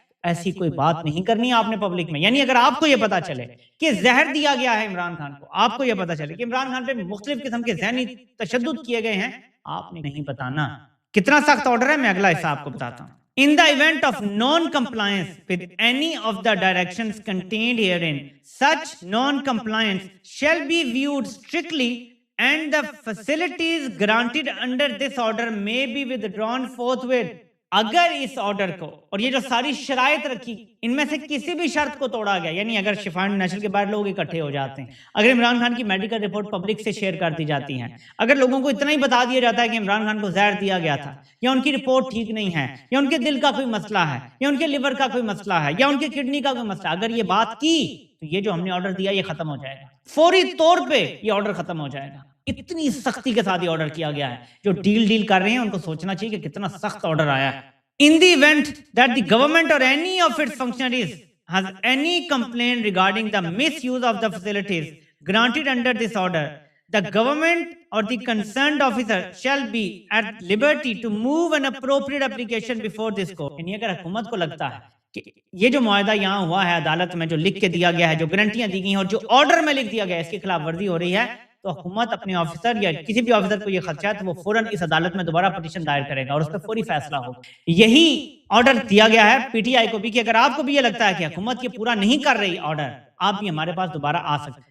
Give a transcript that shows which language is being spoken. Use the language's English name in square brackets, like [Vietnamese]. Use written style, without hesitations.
[Urdu] ایسی کوئی بات نہیں کرنی ہے آپ نے پبلک میں۔ یعنی اگر آپ کو یہ پتا چلے کہ زہر دیا گیا ہے عمران خان کو، آپ کو یہ پتا چلے کہ عمران خان پہ مختلف قسم کے ذہنی تشدد کیے گئے ہیں، آپ نے نہیں بتانا۔ کتنا سخت آرڈر ہے، میں اگلا حصہ آپ کو بتاتا ہوں۔ [English] In the event of non-compliance with any of the directions contained herein, such non-compliance shall be viewed strictly and the facilities granted under this order may be withdrawn forthwith. [Urdu] اگر اس آرڈر کو اور یہ جو ساری شرائط رکھی ان میں سے کسی بھی شرط کو توڑا گیا، یعنی اگر شفا انٹرنیشنل کے باہر لوگ اکٹھے ہو جاتے ہیں، اگر عمران خان کی میڈیکل رپورٹ پبلک سے شیئر کر دی جاتی ہے، اگر لوگوں کو اتنا ہی بتا دیا جاتا ہے کہ عمران خان کو زہر دیا گیا تھا، یا ان کی رپورٹ ٹھیک نہیں ہے، یا ان کے دل کا کوئی مسئلہ ہے، یا ان کے لیور کا کوئی مسئلہ ہے، یا ان کی کڈنی کا کوئی مسئلہ، اگر یہ بات کی تو یہ جو ہم نے آرڈر دیا یہ ختم ہو جائے گا، فوری طور پہ یہ آرڈر ختم ہو جائے گا. اتنی سختی کے ساتھ یہ آرڈر کیا گیا ہے. جو ڈیل کر رہے ہیں ان کو سوچنا چاہیے کہ کتنا سخت آرڈر آیا ہے. [English] In the event that the government or any of its functionaries has any complaint regarding the misuse of the facilities granted under this order, the government or the concerned officer shall be at liberty to move an appropriate application before this court. [Urdu] یعنی اگر حکومت کو لگتا ہے کہ یہ جو معاہدہ یہاں ہوا ہے عدالت میں، جو لکھ کے دیا گیا ہے، جو گارنٹیاں دی گئی ہیں اور جو آرڈر میں لکھ دیا گیا ہے، اس کی خلاف ورزی ہو رہی ہے، تو حکومت اپنے آفیسر یا کسی بھی آفیسر کو یہ خدشہ ہے تو وہ فوراً اس عدالت میں دوبارہ پٹیشن دائر کرے گا اور اس پہ فوری فیصلہ ہوگا. یہی آرڈر دیا گیا ہے پی ٹی آئی کو بھی کہ اگر آپ کو بھی یہ لگتا ہے کہ حکومت یہ پورا نہیں کر رہی آرڈر، آپ بھی ہمارے پاس دوبارہ آ سکتے.